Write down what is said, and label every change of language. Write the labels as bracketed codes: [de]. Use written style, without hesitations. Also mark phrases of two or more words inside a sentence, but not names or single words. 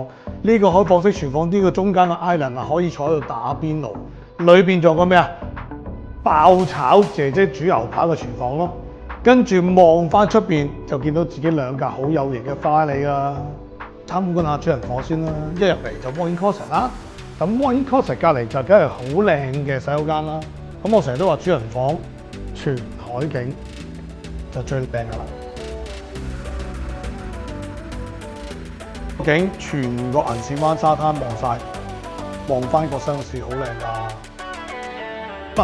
[yue] 呢個開放式廚房呢個中間嘅 island 啊，可以坐喺度打邊爐。裏邊仲有個咩啊？爆炒姐姐煮牛扒嘅廚房咯。跟住望翻出邊就見到自己兩架好有型嘅花嚟㗎。參觀下主人房先啦，一入嚟就 [en] walk-in closet [yue] 啦。咁 [en] walk-in closet [yue] 隔離就梗係好靚嘅洗手間啦。咁我成日都話主人房全海景就最靚㗎啦。景全個銀線灣沙灘望晒，望翻個商市好靚㗎。